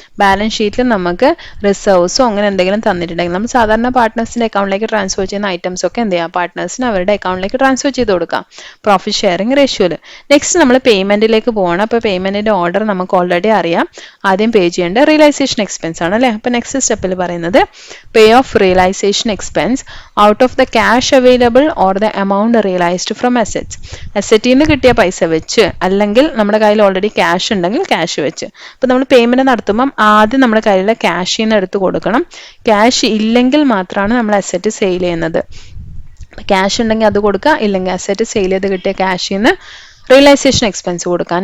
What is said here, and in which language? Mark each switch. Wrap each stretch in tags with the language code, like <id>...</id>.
<ml>Balance ഷീറ്റിൽ നമുക്ക് റിസർവ്സോ അങ്ങനെ എന്തെങ്കിലും തന്നിട്ടുണ്ടെങ്കിൽ നമ്മൾ സാധാരണ പാർട്ട്നേഴ്സിന്റെ അക്കൗണ്ടിലേക്ക് ട്രാൻസ്ഫർ ചെയ്യുന്ന ഐറ്റംസ് ഒക്കെ എന്ത് ചെയ്യാം, പാർട്ട്നേഴ്സിന് അവരുടെ അക്കൗണ്ടിലേക്ക് ട്രാൻസ്ഫർ ചെയ്ത് കൊടുക്കാം പ്രോഫിറ്റ് ഷെയറിംഗ് റേഷ്യോയിൽ. നെക്സ്റ്റ് നമ്മൾ പേയ്മെന്റിലേക്ക് പോകണം. അപ്പോൾ പേയ്മെന്റിന്റെ ഓർഡർ നമുക്ക് ഓൾറെഡി അറിയാം. ആദ്യം പേ ചെയ്യേണ്ട റിയലൈസേഷൻ എക്സ്പെൻസ് ആണ് അല്ലേ. അപ്പോൾ നെക്സ്റ്റ് സ്റ്റെപ്പിൽ പറയുന്നത്</ml> <en>Pay off realisation expense out of the cash available or the amount realized from assets.</en> <ml>അസറ്റിൽ നിന്ന് കിട്ടിയ പൈസ വെച്ച് അല്ലെങ്കിൽ നമ്മുടെ കയ്യിൽ ഓൾറെഡി ക്യാഷ് ഉണ്ടെങ്കിൽ ക്യാഷ് വെച്ച്. അപ്പോൾ നമ്മൾ പേയ്മെന്റ് നടത്തുമ്പം ആദ്യം നമ്മുടെ കയ്യിലെ ക്യാഷിൽ നിന്ന് എടുത്ത് കൊടുക്കണം. ക്യാഷ് ഇല്ലെങ്കിൽ മാത്രമാണ് നമ്മൾ അസറ്റ് സെയിൽ ചെയ്യുന്നത്. ക്യാഷ് ഉണ്ടെങ്കിൽ അത് കൊടുക്കുക, ഇല്ലെങ്കിൽ അസറ്റ് സെയിൽ ചെയ്ത് കിട്ടിയ ക്യാഷിൽ നിന്ന് റിയലൈസേഷൻ എക്സ്പെൻസ് കൊടുക്കാം.</ml>